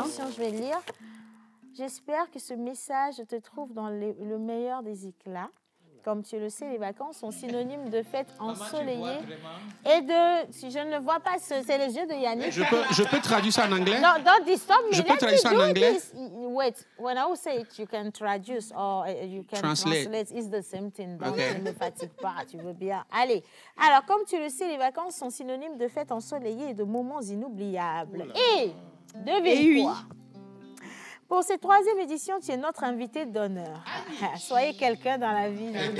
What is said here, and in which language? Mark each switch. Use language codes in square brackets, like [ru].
[fr] Attention, je vais lire. J'espère que ce message te trouve dans le meilleur des éclats. Comme tu le sais, les vacances sont synonymes de fêtes ensoleillées et de... Si je ne le vois pas, c'est les yeux de Yannick. Je peux traduire ça en anglais? [en] No, don't disturb me. [fr] Je peux traduire ça en anglais? [en] Wait, when I will say it, you can traduce or you can translate. It's the same thing. [fr] Donc, ne me fatigue pas, tu veux bien. Allez. Alors, comme tu le sais, les vacances sont synonymes de fêtes ensoleillées et de moments inoubliables. Et, devine quoi? Pour cette 3e édition, tu es notre invité d'honneur. Soyez quelqu'un dans la vie.